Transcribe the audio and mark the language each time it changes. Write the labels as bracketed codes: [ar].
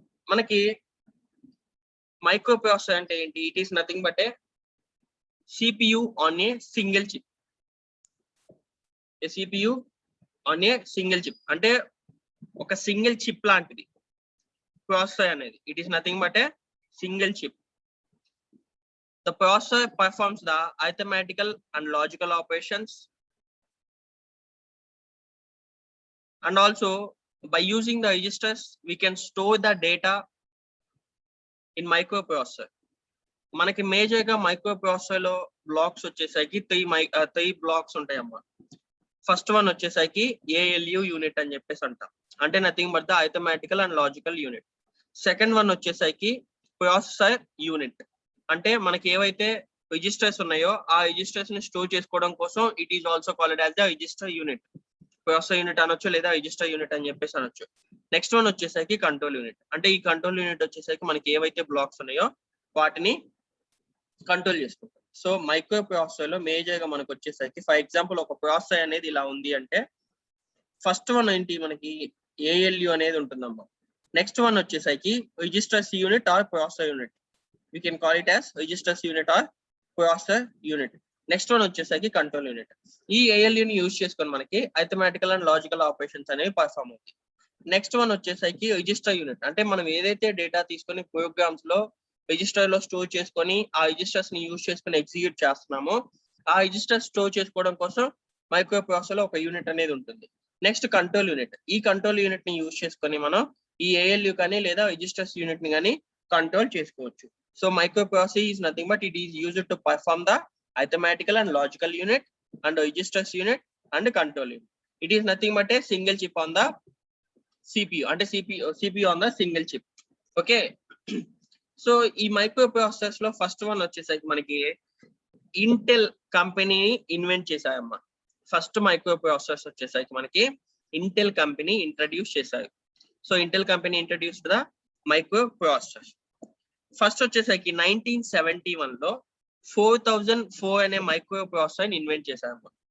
[te] మనకి micro processor అంటే ఏంటి? [en] It is nothing but a CPU on a single chip. CPU on a single chip [te] అంటే ఒక single chip లాంటిది processor అనేది. [en] It is nothing but a single chip. The processor performs the arithmetical and logical operations, and also by using the registers we can store the data in microprocessor. [te] మనకి major గా micro processor లో blocks వచ్చేసరికి three blocks ఉంటాయమ్మా. First one వచ్చేసరికి ALU unit అని చెప్పేసి అంటాం, అంటే [en] Nothing but the arithmetical and logical unit. [te] Second one వచ్చేసరికి ప్రాసెసర్ యూనిట్, అంటే మనకి ఏవైతే రిజిస్టర్స్ ఉన్నాయో ఆ రిజిస్టర్స్ ని స్టోర్ చేసుకోవడం కోసం [en] It is also called as the register unit. [te] Processor unit అనొచ్చు లేదా రిజిస్టర్ యూనిట్ అని చెప్పేసి అనొచ్చు. నెక్స్ట్ వన్ వచ్చేసరికి కంట్రోల్ యూనిట్, అంటే ఈ కంట్రోల్ యూనిట్ వచ్చేసరికి మనకి ఏవైతే బ్లాక్స్ ఉన్నాయో వాటిని కంట్రోల్ చేసుకుంటాం. సో మైక్రో ప్రాసెసర్ లో మేజర్ గా మనకు వచ్చేసరికి ఫర్ ఎగ్జాంపుల్ ఒక ప్రాసెసర్ అనేది ఇలా ఉంది అంటే ఫస్ట్ వన్ ఏంటి, మనకి ALU అనేది ఉంటుందమ్మా. నెక్స్ట్ వన్ వచ్చేసరికి registers unit or processor unit. [en] We can call it as registers unit or processor unit. [te] Next one వచ్చేసరికి కంట్రోల్ యూనిట్. ఈ ALU ని యూజ్ చేసుకొని మనకి అరిథమెటికల్ అండ్ లాజికల్ ఆపరేషన్స్ అనేవి పర్ఫామ్ అవుతాయి. నెక్స్ట్ వన్ వచ్చేసరికి రిజిస్టర్ యూనిట్, అంటే మనం ఏదైతే డేటా తీసుకొని ప్రోగ్రామ్స్ లో రిజిస్టర్ లో స్టోర్ చేసుకొని ఆ రిజిస్టర్స్ ని యూజ్ చేసుకొని ఎగ్జిక్యూట్ చేస్తున్నామో ఆ రిజిస్టర్ స్టోర్ చేసుకోవడం కోసం మైక్రో ప్రాసెసర్ లో ఒక యూనిట్ అనేది ఉంటుంది. Next control unit. ఈ కంట్రోల్ యూనిట్ ని యూజ్ చేసుకొని మనం ఈ ALU కానీ లేదా రిజిస్టర్స్ యూనిట్ ని కానీ కంట్రోల్ చేసుకోవచ్చు. [en] So microprocessor is nothing but it is used to perform the arithmetical and logical unit and registers unit and control unit. It is nothing but a single chip on the CPU and CPU on the single chip. Okay. [te] So ఈ microprocessors లో first one వచ్చేసరికి మనకి Intel company invent చేశారమ్మా. First మైక్రోప్రాసెసర్స్ వచ్చేసరికి మనకి Intel company introduce చేశారు. [en] So Intel company introduced the microprocessors. [te] First వచ్చేసరికి 1971 లో 4004 అనే మైక్రో ప్రాసెసర్ ఇన్వెంట్ చేశారు.